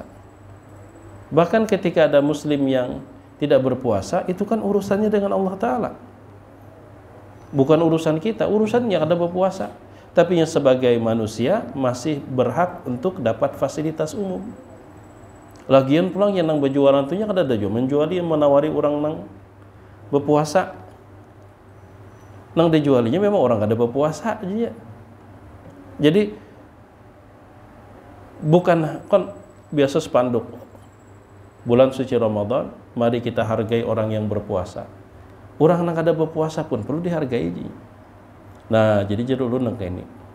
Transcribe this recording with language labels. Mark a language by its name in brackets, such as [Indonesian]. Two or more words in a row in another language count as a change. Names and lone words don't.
[Indonesian] Bahkan ketika ada muslim yang tidak berpuasa, itu kan urusannya dengan Allah Ta'ala. Bukan urusan kita, urusannya ada berpuasa. Tapi yang sebagai manusia masih berhak untuk dapat fasilitas umum. [Banjar] Lagian pulang yang nang berjualan tunya kada ada jo menjuali menawari orang nang berpuasa. Nang dijualinya memang orang kada berpuasa aja. [Indonesian] Jadi bukan kan biasa spanduk bulan suci Ramadan, mari kita hargai orang yang berpuasa. Orang nang kada berpuasa pun perlu dihargai. Nah, jadi dulu nang ini.